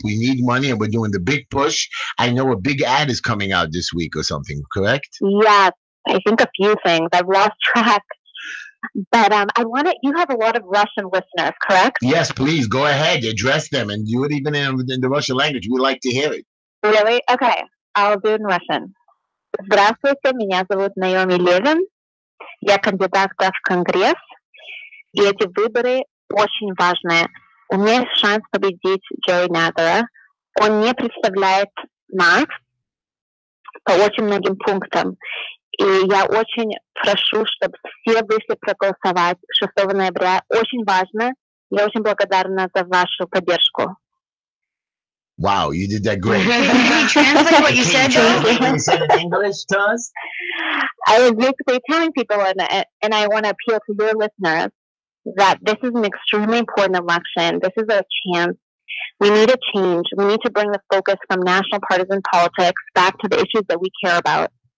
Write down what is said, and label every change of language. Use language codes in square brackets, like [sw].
[en] We need money, and we're doing the big push. I know a big ad is coming out this week or something, correct? Yes, I think a few things. I've lost track. But you have a lot of Russian listeners, correct? Yes, please, go ahead. Address them and do it even in the Russian language. We'd like to hear it. Really? Okay, I'll do it in Russian. [ru] Здравствуйте, меня зовут Наоми Левин. Я кандидатка в Конгресс, и эти выборы очень важные. У меня есть шанс победить Джерри Надлера. Он не представляет нас по очень многим пунктам. И я очень прошу, чтобы все вышли проголосовать 6 ноября. Очень важно. Я очень благодарна за вашу поддержку. [en] Wow, you did that great. Can you translate what you said? Can you say it in English to us? I was basically telling people, and I want to appeal to your listeners, that this is an extremely important election. This is a chance. We need a change. We need to bring the focus from national partisan politics back to the issues that we care about.